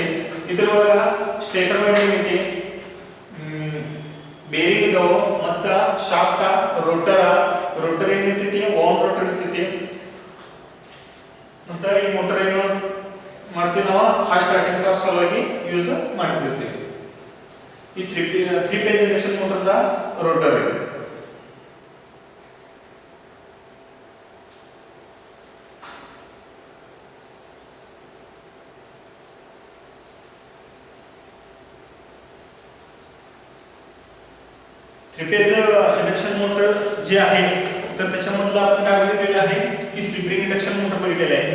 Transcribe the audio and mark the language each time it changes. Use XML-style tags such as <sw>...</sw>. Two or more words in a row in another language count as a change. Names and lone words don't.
<kn>ಇದರೊಳಗೆ</kn> <en>stator winding</en> <kn>ಐತಿ, ಬೇರಿಂಗ್ ಇದಾವ ಮತ್ತ</kn> <en>shaft, rotor</en> <kn>ಏನ್ ಇರ್ತೈತಿ,</kn> <en>wound rotor</en> <kn>ಇರ್ತೈತಿ. ಮತ್ತ ಈ ಮೋಟರ್ ಏನು ಮಾಡ್ತೀವಿ ನಾವು</kn> <en>hard starting torque</en> <kn>ಸಲುವಾಗಿ ಯೂಸ್ ಮಾಡ್ತಿರ್ತೀವಿ. ಈ 3</kn> <en>phase induction</en> <kn>ಮೋಟರ್ದ ರೋಟರ್ ಇದೆ.</kn> <en>three phase induction motor</en> <mr>जे आहे तर त्याच्यामधलं आपण काय बघितलेलं आहे की</mr> <en>slip ring induction motor</en> <mr>बघितलेलं आहे.</mr>